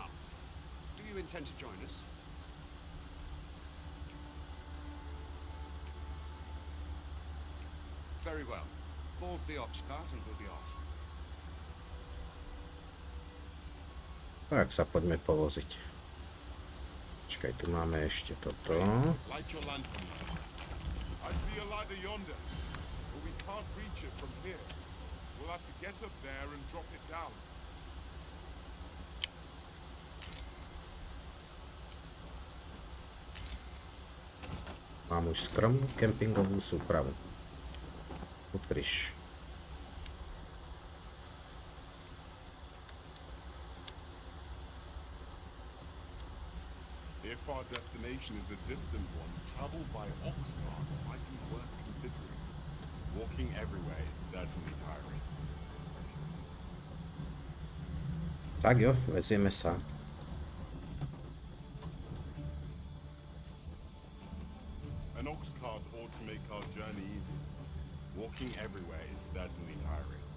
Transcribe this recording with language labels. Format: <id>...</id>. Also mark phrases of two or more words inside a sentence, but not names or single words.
<en>Do you intend to join us? Very well. Board the ox cart and we'll be off.</en> <sk>Tak sa poďme povoziť. Počkaj, tu máme ešte toto.</sk> <en>Light your lantern. I see a ladder yonder, but we can't reach it from here. We'll have to get up there and drop it down.</en> <sk>Mám už skromnú kempingovú súpravu. Upriš.</sk> <en>If our destination is a distant one, travel by ox cart might be worth considering. Walking everywhere is certainly tiring.</en> <sk>Tak jo, vezieme sa.</sk> <en>An ox cart ought to make our journey easy. Walking everywhere is certainly tiring.</en>